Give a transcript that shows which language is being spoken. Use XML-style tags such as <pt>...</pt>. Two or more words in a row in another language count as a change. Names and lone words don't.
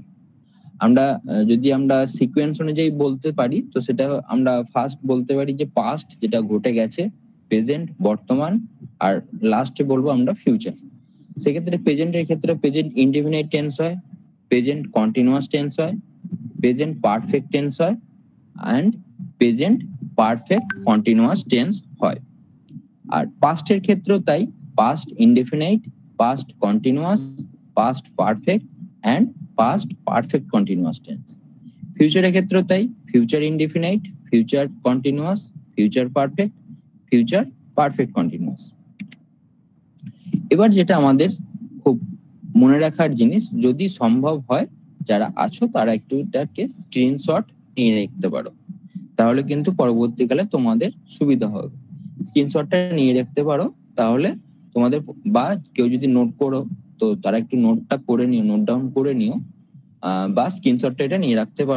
<bn>আমরা যদি আমরা সিকোয়েন্স অনুযায়ী বলতে পারি তো সেটা আমরা ফার্স্ট বলতে পারি যে পাস্ট, যেটা ঘটে গেছে, প্রেজেন্ট বর্তমান, আর লাস্টে বলবো আমরা ফিউচার। সেক্ষেত্রে প্রেজেন্টের ক্ষেত্রে</bn> <en>present indefinite tense</en> <bn>হয়,</bn> <en>present continuous tense</en> <bn>হয়,</bn> <en>present perfect tense</en> <bn>হয়,</bn> <en>and present perfect continuous tense</en> <bn>হয়। আর পাস্টের ক্ষেত্রেও তাই,</bn> <en>past indefinite, past continuous, past perfect and past perfect continuous tense.</en> <bn>ফিউচারের ক্ষেত্রেও তাই,</bn> <en>future indefinite, future continuous, future perfect, future perfect continuous.</en> <bn>এবার যেটা আমাদের খুব মনে রাখার জিনিস, যদি সম্ভব হয় যারা আছো তারা একটু এটাকে স্ক্রিনশট নিয়ে রাখতে পারো, তাহলে কিন্তু পরবর্তীকালে তোমাদের সুবিধা হবে। স্ক্রিনশটটা নিয়ে রাখতে পারো তাহলে তোমাদের, বা কেউ যদি নোট করো তো তারা একটু নোটটা করে নিও,</bn> <en>note down</en> <bn>করে নিও, বা স্ক্রিনশটটা এটা নিয়ে রাখতে পারো।</bn>